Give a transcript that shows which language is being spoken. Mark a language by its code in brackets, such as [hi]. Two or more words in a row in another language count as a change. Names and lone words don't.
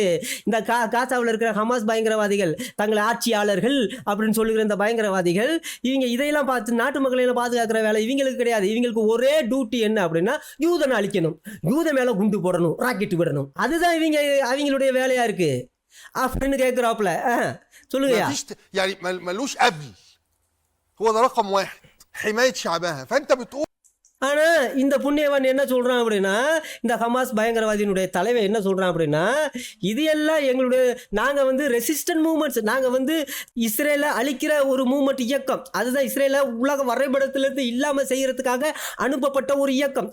[ta] இந்த காசாவில் இருக்கிற ஹமாஸ் பயங்கரவாதிகள், தங்களை ஆட்சியாளர்கள் அப்படின்னு சொல்லுகிற இந்த பயங்கரவாதிகள், இவங்க இதையெல்லாம் பார்த்து நாட்டு மக்களையெல்லாம் பாதுகாக்கிற வேலை இவங்களுக்கு கிடையாது. இவங்களுக்கு ஒரே டியூட்டி என்ன அப்படின்னா, யூதனை அழிக்கணும், யூத மேலே குண்டு போடணும், ராக்கெட் விடணும். அதுதான் அவங்களுடைய வேலையா இருக்கு அப்படின்னு கேட்குறாப்புல. சொல்லுங்கய்யா. [ar] يعني ملوش قبل، هو ده رقم 1 حماية شعبها. فأنت بتقول [ta] ஆனால் இந்த புண்ணியவன் என்ன சொல்கிறான் அப்படின்னா, இந்த ஹமாஸ் பயங்கரவாதியினுடைய தலைவர் என்ன சொல்கிறான் அப்படின்னா, இது எல்லாம் எங்களுடைய நாங்கள் வந்து [en] resistant moments, [ta] நாங்கள் வந்து இஸ்ரேலை அழிக்கிற ஒரு மூமெண்ட் இயக்கம், அதுதான் இஸ்ரேலை உலக வரைபடத்திலிருந்து இல்லாமல் செய்கிறதுக்காக அனுப்பப்பட்ட ஒரு இயக்கம்.